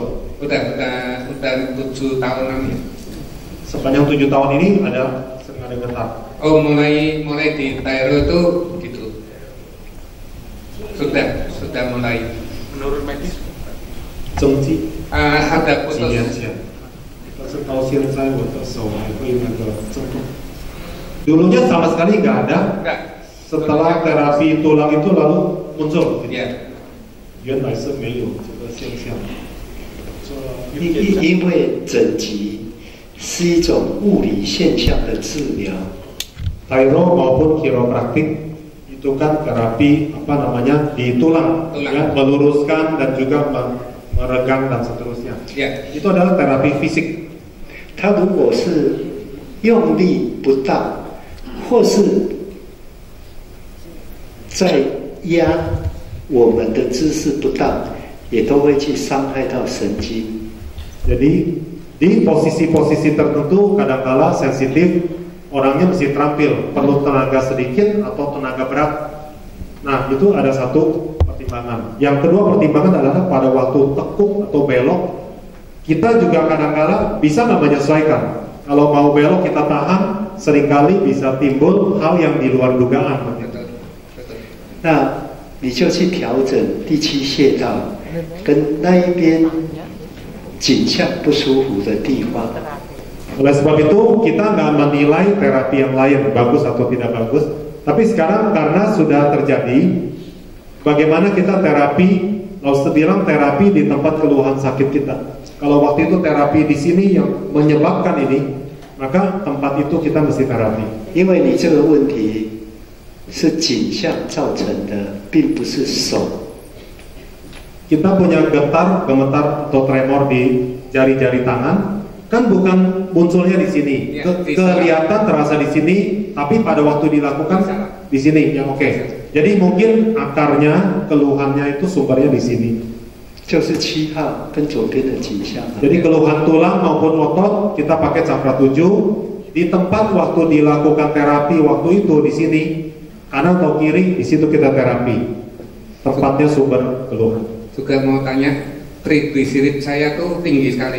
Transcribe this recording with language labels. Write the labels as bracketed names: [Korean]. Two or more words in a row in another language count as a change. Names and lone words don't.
[Indonesian] Udah 7 tahunan ya. Sepanjang 7 tahun ini ada getar. Oh, mulai di Tairo itu gitu. Sudah mulai. Menurut medis? Jengji. Ada putus. [Chinese] 几年前，但是到现在我的手还会那个震动。 [Indonesian] Dulunya sama sekali nggak ada. Setelah terapi tulang itu lalu muncul. Ya. [Chinese] 原来是没有这个现象。因为整脊是一种物理现象的治疗。 [Indonesian] Tairo maupun kiropraktik itu kan terapi di tulang. Ya, meluruskan dan juga meregang dan seterusnya. Ya. Itu adalah terapi fisik. [Chinese] 它如果是用力不当，或是在压我们的姿势不当，也都会去伤害到神经。 [Indonesian] Jadi di posisi-posisi tertentu kadangkala sensitif, orangnya mesti terampil, perlu tenaga sedikit atau tenaga berat. Nah, itu ada satu pertimbangan. Yang kedua pertimbangan adalah pada waktu tekuk atau belok, kita juga kadangkala bisa nggak menyesuaikan. Kalau mau belok kita tahan, seringkali bisa timbul hal yang di luar dugaan. [Chinese] 那你就去调整第七穴道跟那一边颈项不舒服的地方。 [Indonesian] Oleh sebab itu kita nggak menilai terapi yang lain bagus atau tidak bagus, tapi sekarang karena sudah terjadi, bagaimana kita terapi, Laus bilang terapi di tempat keluhan sakit kita. Kalau waktu itu terapi di sini yang menyebabkan ini, maka tempat itu kita mesti terapi. [Chinese] 因为你这个问题是颈项造成的，并不是手。 [Indonesian] Kita punya gemetar atau tremor di jari-jari tangan, kan bukan munculnya di sini, kelihatan terasa di sini, tapi pada waktu dilakukan di sini, yang oke. Jadi mungkin akarnya, keluhannya itu sumbernya di sini. [Chinese] 就是7号跟左边的颈项。 [Indonesian] Jadi keluhan tulang maupun otot kita pakai cakra 7 di tempat waktu dilakukan terapi waktu itu di sini, kanan atau kiri di situ kita terapi. Tempatnya sumber keluhan. Juga mau tanya, trigliserid saya tuh tinggi sekali.